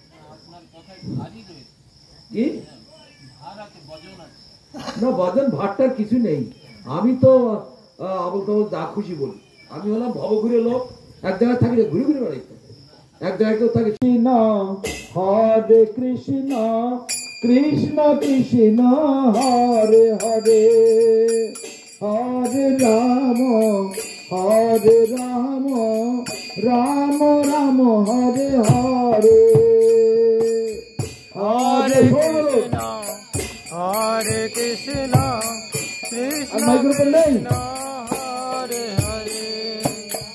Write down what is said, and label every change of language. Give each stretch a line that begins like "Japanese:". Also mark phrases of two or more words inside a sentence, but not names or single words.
Bangla: কি না ভজন ভাটটার কিছু নেই। আমি তো আবল তাবল যা খুশি বলি। আমি হলাম ভবঘুরে লোক, এক জায়গায় থাকি ঘুরে ঘুরে বেড়াইতে, এক জায়গায় কেউ থাকে। হরে কৃষ্ণ কৃষ্ণ কৃষ্ণ হরে হরে, হরে রাম রাম রাম হরে হরে, হরে কৃষ্ণ হরে কৃষ্ণ কৃষ্ণ কৃষ্ণ হরে হরে,